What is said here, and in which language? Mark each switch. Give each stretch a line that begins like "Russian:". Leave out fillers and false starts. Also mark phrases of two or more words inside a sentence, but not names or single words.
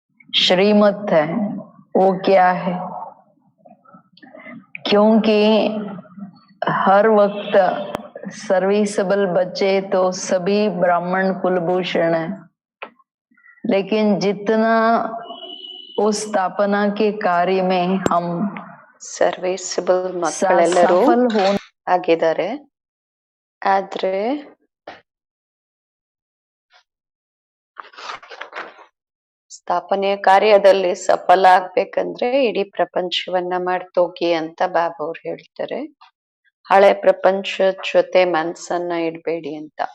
Hindi: श्रीमत है वो क्या है, क्योंकि हर वक्त सर्विसेबल बच्चे तो सभी ब्राह्मण कुलभूषण है, लेकिन जितना उस स्थापना के कार्य में हम
Kannada: ಸರ್ವಿಸಬಲ್ ಮಕ್ಕಳೆಲ್ಲರೂ
Hindi: सफल हो
Kannada: ಆಗಿದ್ದಾರೆ. ಆದ್ರೆ ಸ್ಥಾಪನೆಯ ಕಾರ್ಯದಲ್ಲಿ ಸಫಲ ಆಗ್ಬೇಕಂದ್ರೆ ಇಡೀ ಪ್ರಪಂಚವನ್ನ ಮಾಡ್ತೋಗಿ ಅಂತ ಬಾಬಾ ಅವ್ರು ಹೇಳ್ತಾರೆ. ಹಳೆ ಪ್ರಪಂಚದ ಜೊತೆ ಮನ್ಸನ್ನ ಇಡ್ಬೇಡಿ ಅಂತ.